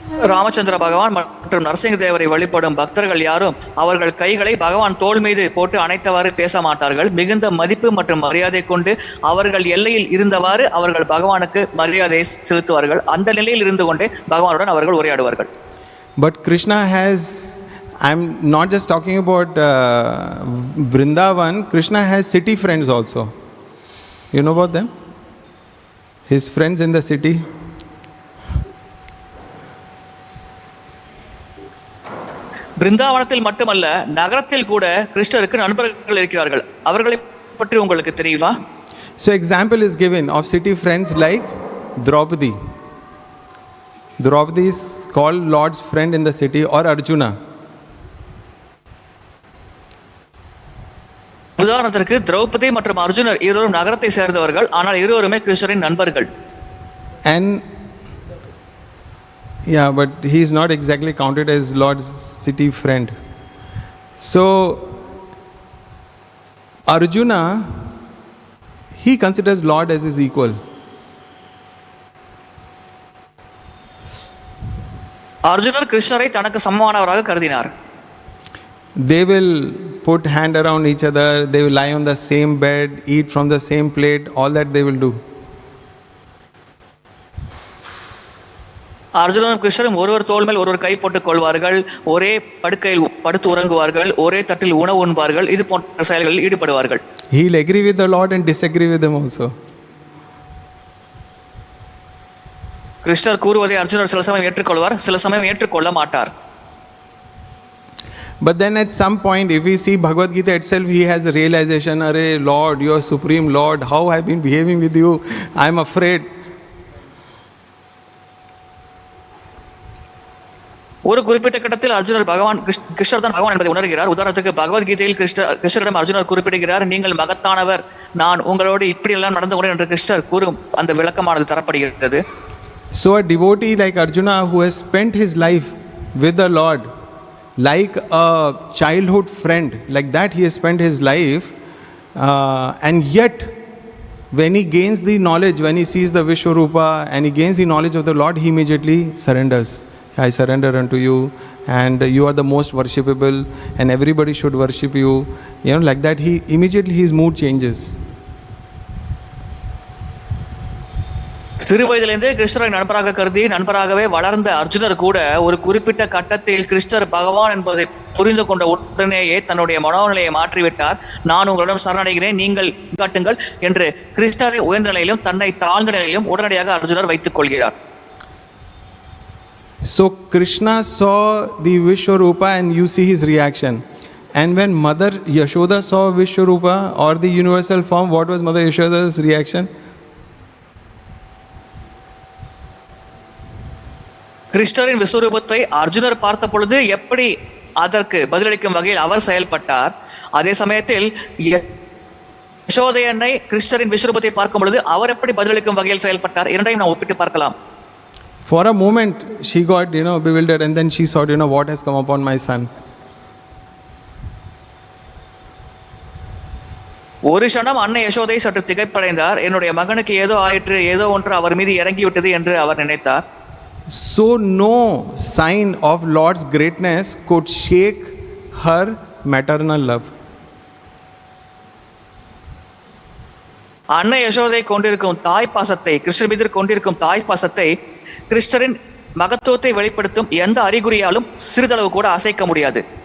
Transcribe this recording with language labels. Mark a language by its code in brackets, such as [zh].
[ta] ராமச்சந்திர பகவான் மற்றும் நரசிங்கதேவரை வழிபடும் பக்தர்கள் யாரும் அவர்கள் கைகளை பகவான் தோள் மீது போட்டு அணைத்தவாறு பேச மாட்டார்கள். மிகுந்த மதிப்பு மற்றும் மரியாதை கொண்டு அவர்கள் எல்லையில் இருந்தவாறு அவர்கள் பகவானுக்கு மரியாதை செலுத்துவார்கள். அந்த நிலையில் இருந்து கொண்டே பகவானுடன் அவர்கள் உரையாடுவார்கள். [en] But Kṛṣṇa has, I'm not just talking about Vrindavan, Kṛṣṇa has city friends also. You know about them? His friends in the city. [ta] பிருந்தாவனத்தில் மட்டுமல்ல, நகரத்தில் கூட கிருஷ்ணருக்கு நண்பர்கள் இருக்கிறார்கள். அவர்களை பற்றி உங்களுக்கு தெரியுமா? [en] So example is given of city friends like Draupadi. Draupadi is called Lord's friend in the city, or Arjuna. [ta] உதாரணத்திற்கு திரௌபதி மற்றும் அர்ஜுனர் இருவரும் நகரத்தை சேர்ந்தவர்கள், ஆனால் இருவருமே கிருஷ்ணரின் நண்பர்கள். [en] And yeah, but he is not exactly counted as Lord's city friend. So Arjuna, he considers Lord as his equal. [ta] அர்ஜுனர் கிருஷ்ணரை தனக்கு சமமானவராக கருதினார். [en] They will put hand around each other, they will lie on the same bed, eat from the same plate, all that they will do. [ta] அர்ஜுனனும் கிருஷ்ணரும் ஒருவர் தோள் மேல் ஒருவர் கை போட்டுக் கொள்வார்கள், ஒரே படுக்கையில் படுத்து உறங்குவார்கள், ஒரே தட்டில் உணவு உண்பார்கள், இது போன்ற செயல்களில் ஈடுபடுவார்கள். [en] He will agree with the Lord and disagree with him also. [ta] கிருஷ்ணர் கூறுவதை அர்ஜுனர் சில சமயம் ஏற்றுக்கொள்வார், சில சமயம் ஏற்றுக்கொள்ள மாட்டார். [en] But then at some point, if we see Bhagavad Gita itself, he has a realization, Arey Lord, you are Supreme Lord, how I have been behaving with you, I am afraid. [ta] ஒரு குறிப்பிட்ட கட்டத்தில் அர்ஜுனர் பகவான் கிருஷ்ணர் தான் பகவான் என்பதை உணர்கிறார். உதாரணத்துக்கு பகவத்கீதையில் கிருஷ்ணரிடம் அர்ஜுனர் குறிப்பிடுகிறார், நீங்கள் மகத்தானவர், நான் உங்களோடு இப்படியெல்லாம் நடந்து கொண்டேன் என்று கிருஷ்ணர் கூறும் அந்த விளக்கமானது தரப்படுகிறது. [en] So a devotee like Arjuna, who has spent his life with the Lord like a childhood friend, like that he has spent his life, and yet when he gains the knowledge, when he sees the Vishwarupa and he gains the knowledge of the Lord, he immediately surrenders. I surrender unto you, and you are the most worshipable, and everybody should worship you. Like that, he immediately his mood changes. [ta] சிறு வயதிலிருந்தே கிருஷ்ணரை நண்பராக கருதி நண்பராகவே வளர்ந்த அர்ஜுனர் கூட ஒரு குறிப்பிட்ட கட்டத்தில் கிருஷ்ணர் பகவான் என்பதை புரிந்து கொண்ட உடனேயே தன்னுடைய மனோநிலையை மாற்றிவிட்டார். நான் உங்களிடம் சரணடைகிறேன், நீங்கள் காட்டுங்கள் என்று கிருஷ்ணரை உயர்ந்த நிலையிலும் தன்னை தாழ்ந்த நிலையிலும் உடனடியாக அர்ஜுனர் வைத்துக் கொள்கிறார். [en] So Kṛṣṇa saw the Vishwarupa and you see his reaction. And when Mother Yashoda saw Vishwarupa or the universal form, what was Mother Yashoda's reaction? [ta] கிருஷ்ணரின் விஸ்வரூபத்தை அர்ஜுனர் பார்த்த பொழுது எப்படி அதற்கு பதிலளிக்கும் வகையில் அவர் செயல்பட்டார், அதே சமயத்தில் யசோதை கிருஷ்ணரின் விஸ்வரூபத்தை பார்க்கும் பொழுது அவர் எப்படி பதிலளிக்கும் வகையில் செயல்பட்டார், இரண்டையும் நாம் ஒப்பிட்டு பார்க்கலாம். [en] For a moment she got bewildered, and then she thought, what has come upon my son. [ta] ஒரு க்ஷணம் அன்னை யசோதை சற்று திகைப்படைந்தார். என்னுடைய மகனுக்கு ஏதோ ஆயிற்று, ஏதோ ஒன்று அவர் மீது இறங்கிவிட்டது என்று அவர் நினைத்தார். [en] So no sign of Lord's greatness could shake her maternal love. [ta] அன்னை யசோதை கொண்டிருக்கும் தாய் பாசத்தை, கிருஷ்ணர் மீது கொண்டிருக்கும் தாய் பாசத்தை கிருஷ்ணரின் மகத்துவத்தை வெளிப்படுத்தும் எந்த அறிகுறியாலும் சிறிதளவு கூட அசைக்க முடியாது.